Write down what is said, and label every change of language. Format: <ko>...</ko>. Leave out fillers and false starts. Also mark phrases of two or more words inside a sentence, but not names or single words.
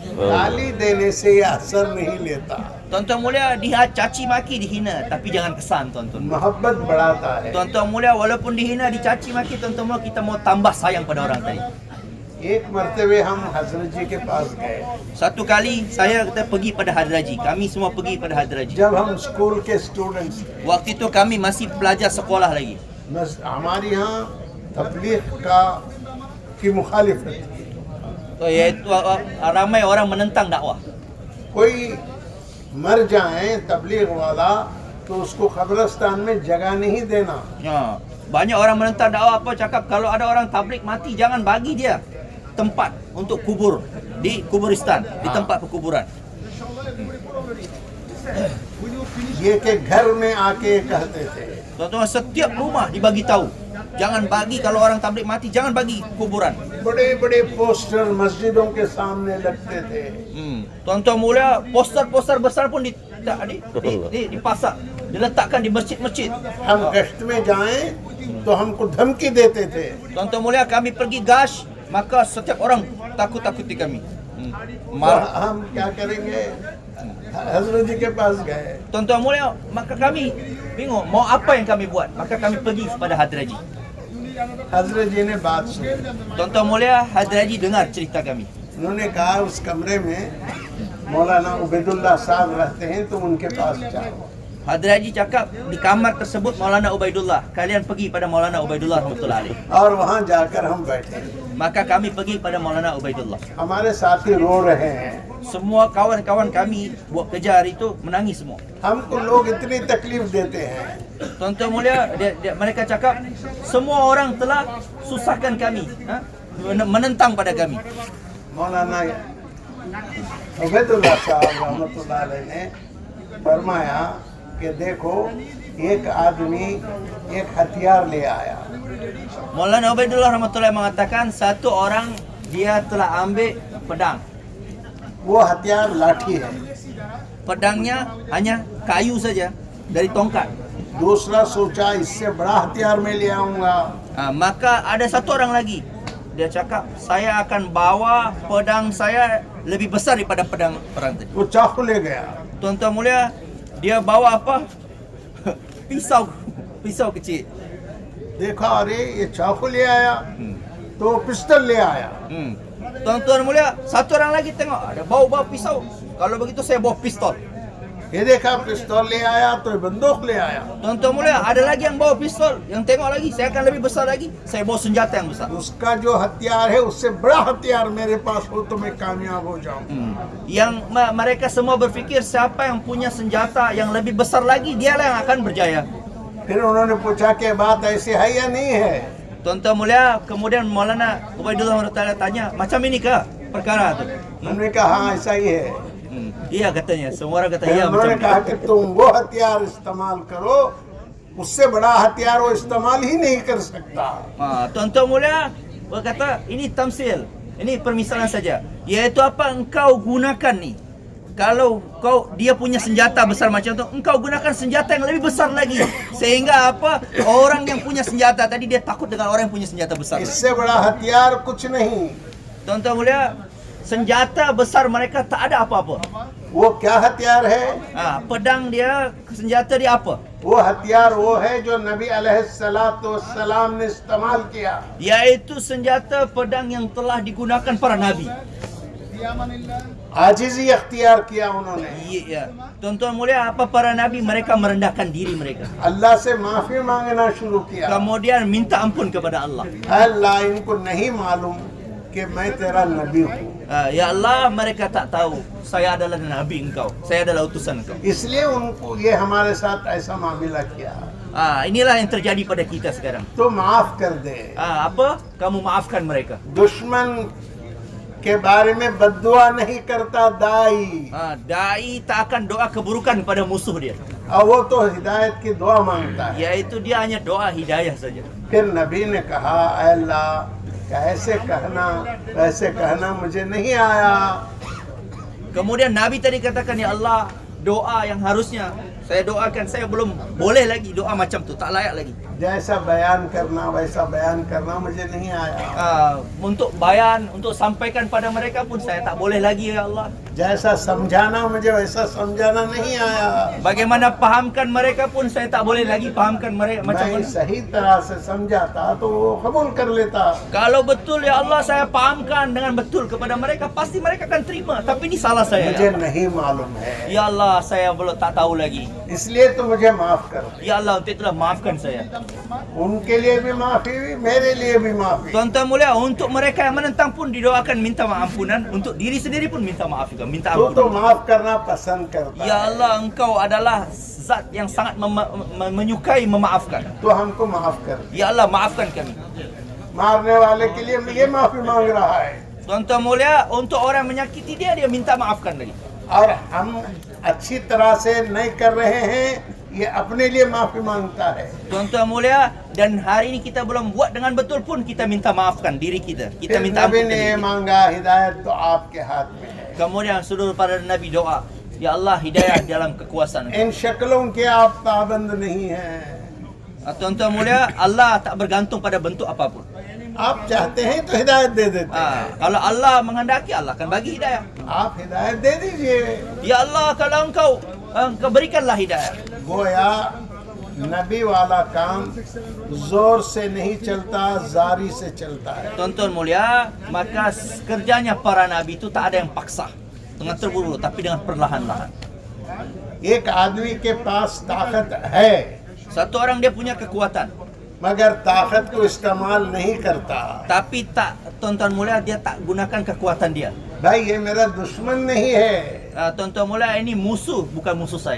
<hi>गाली देने से ये असर नहीं लेता,</hi> <ms>Tuan-tuan mulia, dia caci maki, dihina, tapi jangan kesan tuan-tuan.</ms> <hi>मोहब्बत बढ़ाता है।</hi> <ms>Tuan-tuan mulia, walaupun dihina, dicaci maki, tuan-tuan mulia, kita mau tambah sayang pada orang tadi.</ms> <hi>एक मर्तबे हम हजरत जी के पास गए,</hi> <ms>Satu kali kita pergi pada Hadraji. Kami semua pergi pada Hadraji.</ms> <hi>जब हम स्कूल के स्टूडेंट्स थे।</hi> <ms>Waktu itu kami masih pelajar sekolah lagi.</ms> <hi>हमारे यहाँ तबलीग की मुखालिफत थी।</hi> <ms>Yaitu ramai orang menentang dakwah.</ms> <hi>कोई मर जाए तबलीग वाला तो उसको कब्रिस्तान में जगह नहीं देना।</hi> <ms>Banyak orang menentang dakwah, apa cakap kalau ada orang tabligh mati jangan bagi dia tempat untuk kubur di kuburistan, di tempat perkuburan.</ms> <hi>ये के घर में आके कहते थे,</hi> <ms>Tuan-tuan, setiap rumah dibagi tahu. Jangan bagi kalau orang tabligh mati, jangan bagi kuburan.</ms> <hi>बड़े बड़े पोस्टर मस्जिदों के सामने लगते थे।</hi> <ms>Tuan-tuan mulia, poster-poster besar pun dipasang, diletakkan di masjid-masjid.</ms> <hi>हम गश्त में जाएं तो हमको धमकी देते थे।</hi> <ms>Tuan-tuan mulia, kami pergi gash, maka setiap orang takut-takuti kami.</ms> <hi>तो हम क्या करेंगे? हजरत जी के पास गए।</hi> <ms>Tuan-tuan mulia, maka kami bingung mau apa yang kami buat. Maka kami pergi kepada Hadraji.</ms> <hi>हजरत जी ने बात सुनी।</hi> <ms>Tuan-tuan mulia, Hadraji dengar cerita kami.</ms> <hi>उन्होंने कहा उस कमरे में मौलाना उबैदुल्लाह साहब रहते हैं, तुम उनके पास जाओ।</hi> <ms>Hadraji cakap di kamar tersebut Maulana Ubaidullah. Kalian pergi pada Maulana Ubaidullah</ms> <ar>رحمة الله عليه.</ar> <hi>और वहाँ जाकर हम बैठे।</hi> <ms>Maka kami pergi pada Maulana Ubaidullah.</ms> <hi>हमारे साथी रो रहे हैं।</hi> <ms>Semua kawan-kawan kami buat kerja hari itu menangis semua.</ms> <hi>हमको लोग इतनी तकलीफ देते हैं।</hi> <ms>Tuan-tuan mulia, mereka cakap semua orang telah susahkan kami, menentang pada kami.</ms> <hi>मौलाना उबैदुल्लाह साहब</hi> <ar>رحمة الله عليه</ar> <hi>ने फरमाया कि देखो एक आदमी एक हथियार ले आया।</hi> <ms>Maulana Ubaidullah rahmatullahi mengatakan satu orang dia telah ambil pedang.</ms> <hi>वो हथियार लाठी है।</hi> <ms>Pedangnya hanya kayu saja dari tongkat.</ms> <hi>दूसरा सोचा इससे बड़ा हथियार मैं ले आऊंगा।</hi> <ms>Maka ada satu orang lagi. Dia cakap, saya akan bawa pedang saya lebih besar daripada pedang perang tadi.</ms> <hi>वो चाकू ले गया।</hi> <ms>Tuan-tuan mulia, dia bawa apa? Pisau kecil.</ms> <hi>देखा अरे ये चाकू ले आया तो पिस्टल ले आया।</hi> <ms>Tuan-tuan mulia, satu orang lagi tengok ada bawa pisau. Kalau begitu saya bawa pistol.</ms> <hi>ये देखा पिस्तौल ले आया तो ये बंदूक ले आया।</hi> <ms>Tuan-tuan mulia, ada lagi yang bawa pistol. Yang tengok lagi, saya akan lebih besar lagi. Saya bawa senjata yang besar.</ms> <hi>उसका जो हथियार है उससे बड़ा हथियार मेरे पास हो तो मैं कामयाब हो जाऊं।</hi> <ms>Yang mereka semua berfikir siapa yang punya senjata yang lebih besar lagi, dialah yang akan berjaya.</ms> <hi>फिर उन्होंने पूछा कि बात ऐसी है या नहीं है?</hi> <ms>Tuan-tuan mulia, kemudian Maulana Ubaidullah rahmatullahi tanya, macam ini kah perkara tu?</ms> <hi>उन्होंने कहा हाँ ऐसा ही है।</hi> <ms>Iya katanya, semua orang kata</ms> <hi>फिर</hi> <ms>iya</ms> <hi>उन्होंने</hi> <ms>macam</ms> <hi>कहा</hi> <ms>itu.</ms> <hi>कि तुम वो हथियार इस्तेमाल करो, उससे बड़ा हथियार वो इस्तेमाल ही नहीं कर सकता।</hi> <ms>Tuan-tuan mulia berkata, ini tamsil, ini permisalan saja. Yaitu apa engkau gunakan ni. Kalau dia punya senjata besar macam tu, engkau gunakan senjata yang lebih besar lagi. Sehingga apa? Orang yang punya senjata tadi dia takut dengan orang yang punya senjata besar.</ms> <hi>इससे बड़ा हथियार कुछ नहीं।</hi> <ms>Tuan-tuan mulia, senjata besar mereka tak ada apa-apa.</ms> <hi>वो क्या हथियार है?</hi> <ms>Pedang dia, senjata dia apa?</ms> <hi>वो हथियार वो है जो नबी अलैहिस्सलाम ने इस्तेमाल किया।</hi> <ms>Yaitu senjata pedang yang telah digunakan para nabi.</ms> <hi>आजिज़ी अख्तियार किया उन्होंने।</hi> <ms>Ya. Tuan-tuan mulia, apa para nabi mereka merendahkan diri mereka.</ms> <hi>अल्लाह से माफी मांगना शुरू किया।</hi> <ms>Kemudian minta ampun kepada Allah.</ms> <hi>अल्लाह इनको नहीं मालूम कि मैं तेरा नबी हूँ,</hi> <ms>Ya Allah, mereka tak tahu saya adalah nabi engkau, saya adalah utusan engkau.</ms> <hi>इसलिए उनको ये हमारे साथ ऐसा मामला किया।</hi> <ms>Inilah yang terjadi pada kita sekarang.</ms> <hi>तो माफ कर दे।</hi> <ms>Apa? Kamu maafkan mereka.</ms> <hi>दुश्मन के बारे में बद्दुआ नहीं करता दाई,</hi> <ms>Dai tak akan doa keburukan pada musuh dia.</ms> <hi>और वो तो हिदायत की दुआ मांगता है।</hi> <ms>Yaitu dia hanya doa hidayah saja.</ms> <hi>फिर नबी ने कहा ऐ अल्लाह ऐसे कहना वैसे कहना मुझे नहीं आया।</hi> <ms>Kemudian Nabi tadi katakan, ya Allah, doa yang harusnya saya doakan, saya belum boleh lagi doa macam tu, tak layak lagi.</ms> <hi>जैसा बयान करना वैसा बयान करना मुझे नहीं आया।</hi> <ms>Untuk bayan, untuk sampaikan pada mereka pun saya tak boleh lagi, ya Allah.</ms> <hi>जैसा समझाना मुझे वैसा समझाना नहीं आया।</hi> <ms>Bagaimana pahamkan mereka pun saya tak boleh lagi pahamkan mereka macam</ms> <hi>मैं</hi> <ms>mana.</ms> <hi>सही तरह से समझाता तो वो कबूल कर लेता।</hi> <ms>Kalau betul ya Allah saya pahamkan dengan betul kepada mereka, pasti mereka akan terima. Tapi ini salah saya.</ms> <hi>मुझे नहीं मालूम है,</hi> <ms>Ya Allah, saya belum tak tahu lagi.</ms> <hi>इसलिए तो मुझे माफ कर।</hi> <ms>Ya Allah, untuk itulah maafkan saya.</ms> <hi>उनके लिए भी माफी, मेरे लिए भी माफी।</hi> <ms>Tuan-tuan mulia, untuk mereka yang menentang pun didoakan minta ampunan, untuk diri sendiri pun minta maaf juga, minta</ms> <hi>तू तो</hi> <ms>ampunan.</ms> <hi>माफ करना पसंद करता</hi> <ms>Ya</ms> <hi>है,</hi> <ms>Allah, engkau adalah zat yang sangat menyukai memaafkan.</ms> <hi>तो हमको माफ कर।</hi> <ms>Ya Allah, maafkan kami.</ms> <hi>मारने वाले के लिए ये माफी मांग रहा है,</hi> <ms>Tuan-tuan mulia, untuk orang menyakiti dia minta maafkan lagi.</ms> <hi>और हम अच्छी तरह से नहीं कर रहे हैं ये अपने लिए माफी मांगता है।</hi> <ms>Tuan-tuan mulia, dan hari ini kita belum buat dengan betul pun kita minta maafkan diri kita. Kita</ms> <hi>फिर</hi> <ms>minta</ms> <hi>नबी</hi> <ms>ampun</ms> <hi>ने</hi> <ms>diri kita.</ms> <hi>मांगा हिदायत तो आपके हाथ में है।</hi> <ms>Kemudian seluruh para nabi doa, ya Allah hidayah dalam kekuasaan Engkau.</ms> <hi>इन शक्लों के आप पाबंद नहीं हैं।</hi> <ms>Tuan-tuan mulia, Allah tak bergantung pada bentuk apapun.</ms> <hi>आप चाहते हैं तो हिदायत दे देते हैं।</hi> <ms>Kalau Allah menghendaki, Allah akan bagi hidayah.</ms> <hi>आप हिदायत दे दीजिए।</hi> <ms>Ya Allah, kalau engkau berikanlah hidayah.</ms> <hi>गोया नबी वाला काम जोर से नहीं चलता, जारी से चलता है।</hi> <ms>Tuan-tuan mulia, maka kerjanya para nabi itu tak ada yang paksa dengan terburu-buru, tapi dengan perlahan-lahan.</ms> <hi>एक आदमी के पास ताकत है,</hi> <ms>Satu orang dia punya kekuatan,</ms> <hi>मगर ताकत को इस्तेमाल नहीं करता।</hi> <ms>tapi tak, tuan-tuan mulia, dia tak gunakan kekuatan dia.</ms> <hi>भाई ये मेरा दुश्मन नहीं है,</hi> <ms>Tuan-tuan mulia, ini musuh, bukan musuh saya.</ms>